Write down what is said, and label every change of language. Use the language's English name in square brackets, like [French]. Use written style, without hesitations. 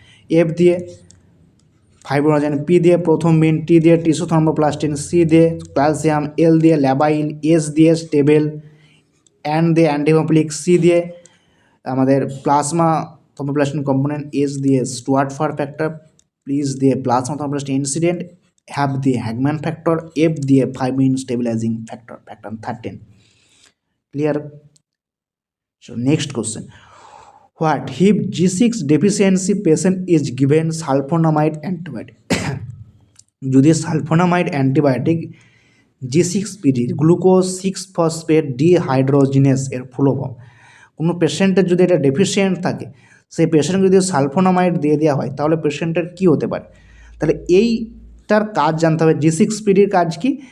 [Bangla] F দিয়ে ফাইব্রোজেন, P দিয়ে প্রথম মিন, টি দিয়ে টিস্যু থ্রম্বোপ্লাস্টিন, সি দিয়ে ক্যালসিয়াম, এল দিয়ে ল্যাবাইল, এস দিয়ে স্টেবেল, অ্যান্ড দিয়ে অ্যান্টিমোফিলিক, সি দিয়ে আমাদের প্লাজমা থ্রম্বোপ্লাস্টিন কম্পোনেন্ট, এস দিয়ে স্টুয়ার্ট ফার ফ্যাক্টর, প্লিজ দিয়ে প্লাজমা থ্রম্বোপ্লাস্টিন ইনসিডেন্ট, হ্যাভ দিয়ে হ্যাগম্যান ফ্যাক্টর, এফ দিয়ে fibrin stabilising factor, factor 13। Clear? [English] So next question, what if G6 deficiency patient is given sulfonamide antibiotic? [Bangla] যদি sulphonamide antibiotic G6PD glucose 6-ফসফেট dehydrogenase এর full form, কোনো পেশেন্টের যদি এটা deficient থাকে, সেই পেশেন্টকে যদি সালফোনামাইড দিয়ে দেওয়া হয় তাহলে পেশেন্টের কী হতে পারে? তাহলে এইটার কাজ জানতে হবে। G6PD-র কাজ কি?